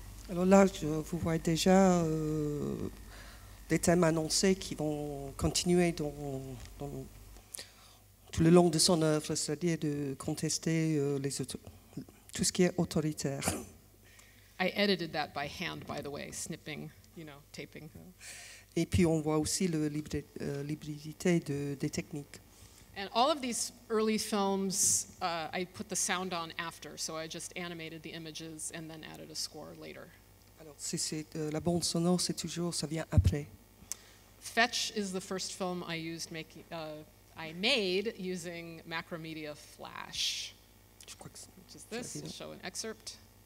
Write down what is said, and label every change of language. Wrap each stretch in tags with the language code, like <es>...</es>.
<fr>Alors là, vous voyez déjà des thèmes annoncés qui vont continuer dans tout le long de son œuvre, c'est-à-dire de contester tout ce qui est autoritaire.</fr> <en>I edited that by hand, by the way, snipping, taping.</en> <fr>Et puis on voit aussi l'hybridité des techniques.</fr> <en>And all of these early films, I put the sound on after, so I just animated the images and then added a score later.</en> <fr>Alors, la bande sonore, ça vient après.</fr> <en>Fetch is the first film I made using Macromedia Flash,</en> <fr>Je crois que</fr> <en>which is this. I'll show an excerpt.</en>